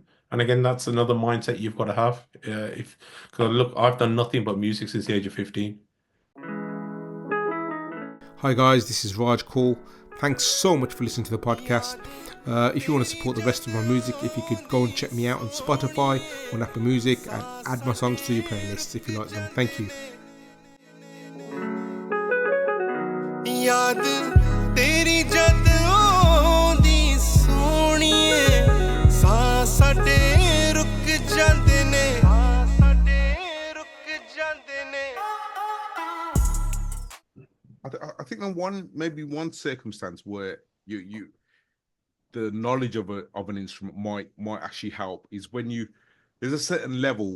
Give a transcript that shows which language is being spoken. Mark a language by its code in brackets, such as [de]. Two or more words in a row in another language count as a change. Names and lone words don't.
[en] And again, that's another mindset you've got to have. If because look, I've done nothing but music since the age of 15. Hi guys, this is Raj Kaul. Thanks so much for listening to the podcast. If you want to support the rest of my music, if you could go and check me out on Spotify, on Apple Music, and add my songs to your playlists if you like them. Thank you. [pa] ਯਾਦ ਤੇਰੀ ਜਦ ਆਉਂਦੀ ਸੋਹਣੀਏ ਸਾਹ ਸਾਡੇ ਰੁਕ ਜਾਂਦੇ ਨੇ [en] I think on one circumstance where you the knowledge of an instrument might actually help is when there's a certain level.